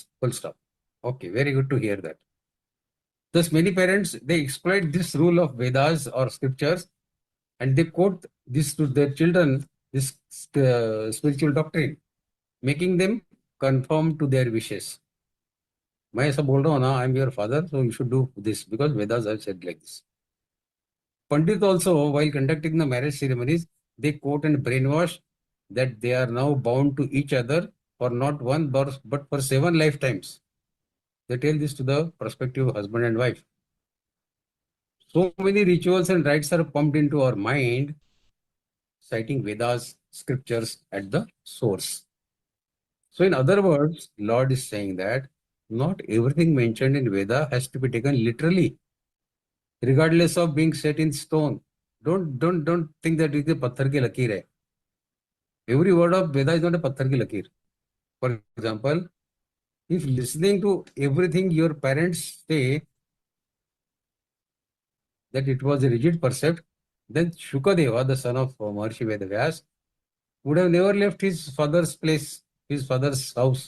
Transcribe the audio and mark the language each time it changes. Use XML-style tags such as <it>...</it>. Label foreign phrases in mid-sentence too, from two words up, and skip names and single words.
<en>Full stop. Okay, very good to hear that. Thus, many parents, they exploit this rule of Vedas or scriptures and they quote this to their children, this spiritual doctrine, making them conform to their wishes.</en> <hi>मैं ऐसा बोल रहा हूँ ना,</hi> <en>I am your father, so you should do this because Vedas have said like this. Pandit also, while conducting the marriage ceremonies, they quote and brainwash that they are now bound to each other for not one but for 7 lifetimes. They tell this to the prospective husband and wife. So many rituals and rites are pumped into our mind, citing Vedas, scriptures at the source. So in other words, Lord is saying that not everything mentioned in Veda has to be taken literally, regardless of being set in stone. Don't think that it is a</en> <hi>पत्थर की लकीर है.</hi> <en>Every word of Veda is not a</en> <hi>पत्थर की लकीर.</hi> <en>For example, if listening to everything your parents say that it was a rigid percept, then Shukadeva, the son of Maharshi Vedavyas, would have never left his father's place, his father's house.</en>